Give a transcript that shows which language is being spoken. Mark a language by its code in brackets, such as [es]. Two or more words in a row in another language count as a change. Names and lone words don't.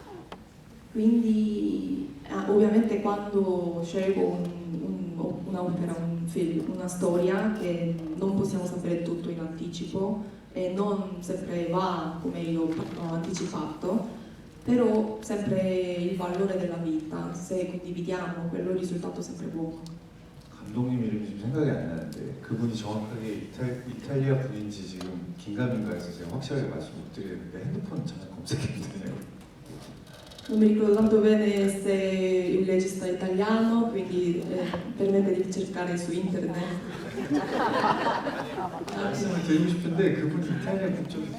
[it] Quindi ovviamente quando scelgo un'opera, un film, una storia che non possiamo sapere tutto in anticipo e non sempre va come io ho anticipato, però sempre il valore della vita, se condividiamo quello il risultato è sempre buono. [ko] 감독님 이름이 지금 생각이 안 나는데 그분이 정확하게 이탈리아 분인지 지금 긴가민가해서 제가 확실하게 말씀 못 드리는데 핸드폰 잠깐 검색해도 되냐고. [it] Non mi ricordo tanto bene se il regista è italiano, quindi permette di cercare su internet. [ko] 말씀을 드리고 싶은데 그분이 이탈리아 국적이죠.